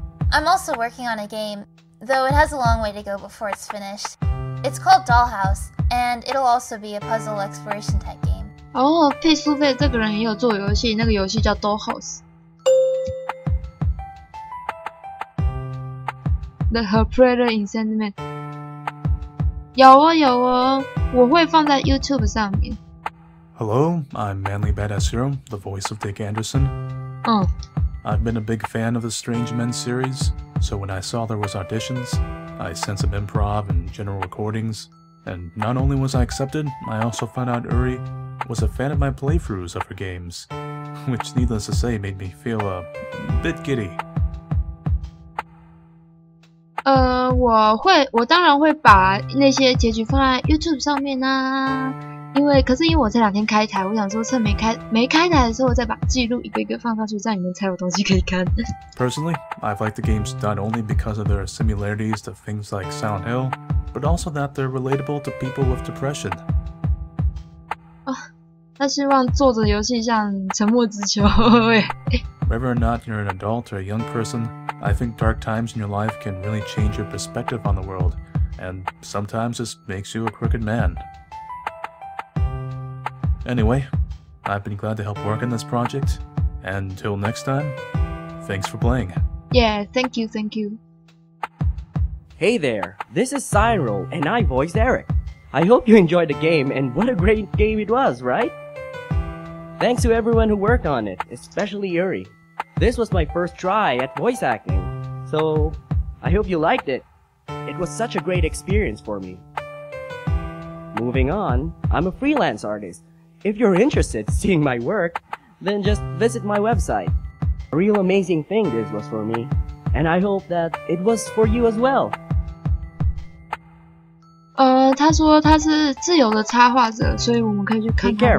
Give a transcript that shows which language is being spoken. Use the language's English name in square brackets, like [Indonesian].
[English] I'm also working on a game, though it has a long way to go before it's finished. It's called Dollhouse, and it'll also be a puzzle exploration type game. [Chinese] 哦，佩苏菲这个人也有做游戏，那个游戏叫 Dollhouse。 [English] The Her in Sandman。 [Chinese] 有哦，我会放在 YouTube 上面。 [English] Hello, I'm Manly Badass Hero, the voice of Dick Anderson. I've been a big fan of the Strange Men series, so when I saw there was auditions, I sent some improv and general recordings, and not only was I accepted, I also found out Uri was a fan of my playthroughs of her games, which needless to say made me feel a bit giddy. [Chinese] 我当然会把那些结局放在 YouTube 上面啊，可是因为我这2天开台，我想说趁没开台的时候，再把记录一个一个放上去，这样你们才有东西可以看。 [English] Personally, I've liked the games not only because of their similarities to things like Silent Hill, but also that they're relatable to people with depression. [Chinese] 他希望做着游戏像沉默之丘。 [English] Whether or not you're an adult or a young person, I think dark times in your life can really change your perspective on the world, and sometimes this makes you a crooked man. Anyway, I've been glad to help work on this project, and until next time, thanks for playing. Yeah, thank you. Hey there, this is Cyril, and I voiced Eric. I hope you enjoyed the game, and what a great game it was, right? Thanks to everyone who worked on it, especially Yuri. This was my first try at voice acting, so I hope you liked it. It was such a great experience for me. Moving on, I'm a freelance artist. If you're interested in seeing my work, then just visit my website. A real amazing thing this was for me, and I hope that it was for you as well. [Chinese] 他说他是自由的插画者，所以我们可以去看他的。